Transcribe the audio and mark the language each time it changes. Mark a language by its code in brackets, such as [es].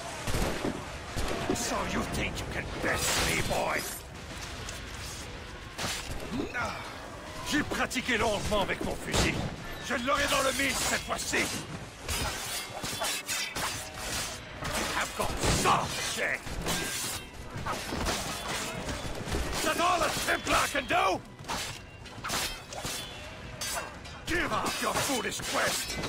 [en] think you can best me, boy? [fr] J'ai pratiqué longuement avec mon fusil. Je l'aurai dans le mille cette fois-ci. [en] I've got soft shit. Is that all a Templar can do? Give up your foolish quest.